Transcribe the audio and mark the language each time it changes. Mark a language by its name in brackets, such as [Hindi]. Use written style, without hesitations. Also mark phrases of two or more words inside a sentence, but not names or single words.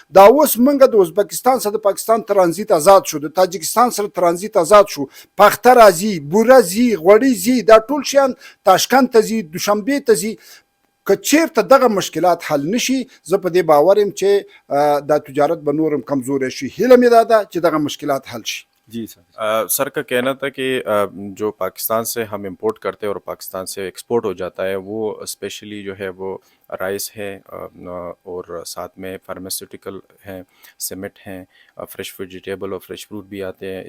[Pashto] دا اوس موږ د ازبکستان سره د پاکستان ترانزیت آزاد شو، د تاجکستان سره ترانزیت آزاد شو، پخته راځي، بوره ځي، غوړي ځي، دا ټول شیان تاشکند ته ځي، دوشنبې ته ځي. که چیرته دغه مشکلات حل نشي، زه په دې باور یم چې دا تجارت به نور هم کمزوری شي. هیله مې دا ده چې دغه مشکلات حل شي. [Urdu] جی سر، سر کا کہنا تھا کہ جو پاکستان سے ہم امپورٹ کرتے ہیں اور پاکستان سے ایکسپورٹ ہو جاتا ہے وہ اسپیشلی جو ہے وہ رائس ہے اور ساتھ میں فارماسیوٹیکل ہیں، سیمنٹ ہیں، [English] fresh vegetable [Urdu] اور [English] fresh fruit [Urdu] بھی آتے ہیں.